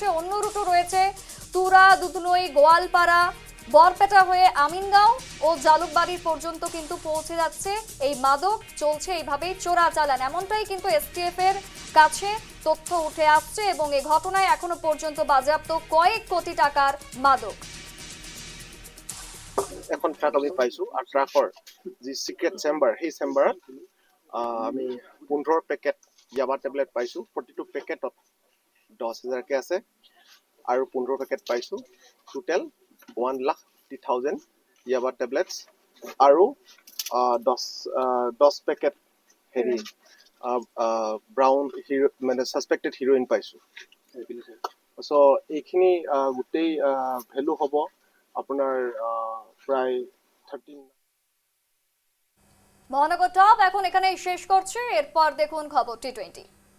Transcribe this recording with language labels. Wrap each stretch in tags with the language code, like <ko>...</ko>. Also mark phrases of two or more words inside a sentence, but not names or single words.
<bn>অন্য রুটও রয়েছে তুরা, দুধনই, গোয়ালপাড়া, বরপেটা হয়ে আমিনগাঁও ও জালুকবাড়ি পর্যন্ত কিন্তু পৌঁছে যাচ্ছে এই মাদক। চলছে এইভাবেই চোরাচালান, এমনটাই কিন্তু এসটিএফ এর কাছে তথ্য উঠে আসছে, এবং এই ঘটনায় এখনো পর্যন্ত বাজেয়াপ্ত কয়েক কোটি টাকার মাদক।</bn> <as>এখন ট্ৰাক আমি পাইছো, আৰু ট্ৰাকৰ যি</as> <en>secret chamber,</en> <as>সেই চেম্বাৰত আমি 15 পেকেট ইয়াবা টেবলেট পাইছো। প্ৰতিটো পেকেটত 10,000কে আছে, আৰু 15 পেকেট পাইছো। টোটেল 1,50,000 ইয়াবা টেবলেটছ, আৰু 10 পেকেট হেৰি ব্ৰাউন মানে</as> <en>suspected heroin</en> <as>পাইছো। চ' এইখিনি গোটেই ভেলু হ'ব আপনার প্রায় 13।</as> <bn>মহানগর টপ এখন এখানেই শেষ করছে। এরপর দেখুন খবর T20।</bn>